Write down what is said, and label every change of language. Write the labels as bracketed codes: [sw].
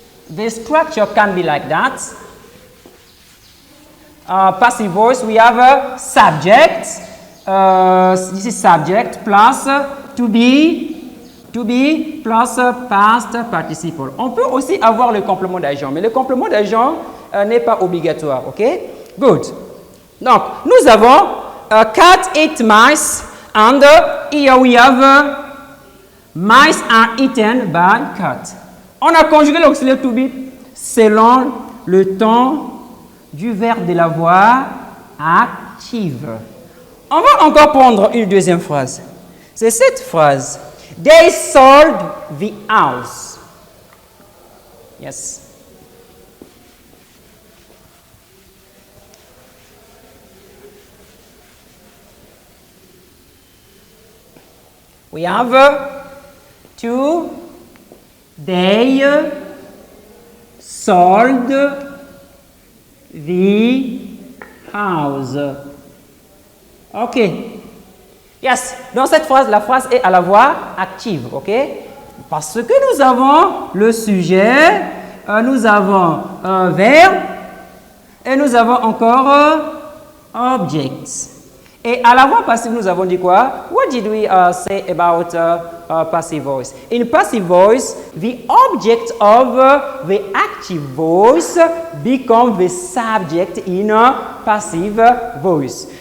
[en] The structure can be like that. Passive voice, we have a subject. This is subject plus to be plus past participle. [fr] On peut aussi avoir le complément d'agent, mais le complément d'agent n'est pas obligatoire. [en] OK? Good. [fr] Donc, nous avons [en] cat eat mice. And here we have mice are eaten by cat. [fr] On a conjugué l'auxiliaire to be selon le temps du verbe de la voix active. On va encore prendre une deuxième phrase. C'est cette phrase. [en] They sold the house. Yes. We have to, they sold the house. OK. Yes. [fr] Dans cette phrase, la phrase est à la voix active. OK. Parce que nous avons le sujet, nous avons verbe et nous avons encore object. Et à la voix passive, nous avons dit quoi? [en] What did we say about passive voice? In passive voice, the object of the active voice becomes the subject in passive voice.